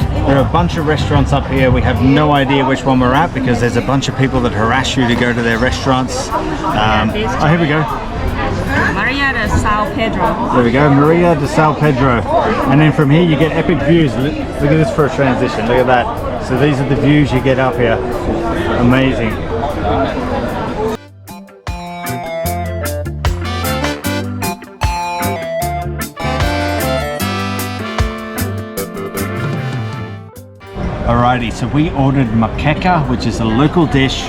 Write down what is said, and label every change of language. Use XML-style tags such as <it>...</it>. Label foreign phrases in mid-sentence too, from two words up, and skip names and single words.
<en>There are a bunch of restaurants up here. We have no idea which one we're at because there's a bunch of people that harass you to go to their restaurants. Oh, here we go. Maria de Sao Pedro. There we go, Maria de Sao Pedro. And then from here you get epic views. Look at this for a transition, look at that. So these are the views you get up here. Amazing. Alrighty, so we ordered moqueca, which is a local dish.</en>